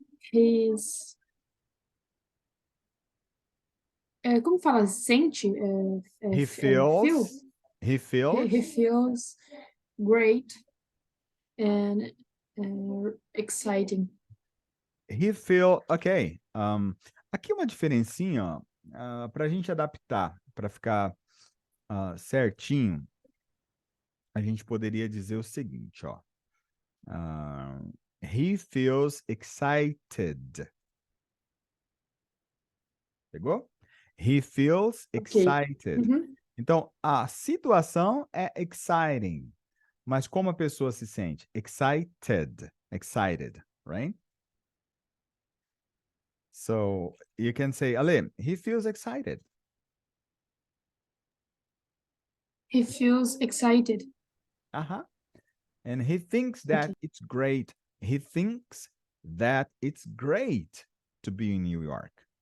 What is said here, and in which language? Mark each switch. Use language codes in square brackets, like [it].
[pt] He's como fala? Sente? [en] He Feel? he feels He feels great and exciting. he feel ok. [pt] Aqui uma diferencinha para a gente adaptar, para ficar certinho. A gente poderia dizer o seguinte, ó. [en] He feels excited. Pegou? He feels excited. Uhum. [pt] Então, a situação é exciting. Mas como a pessoa se sente? [en] Excited. Excited, right? So, you can say, Ale, he feels excited. He feels excited. Uh-huh. And he thinks that it's great. He thinks that it's great to be in New York.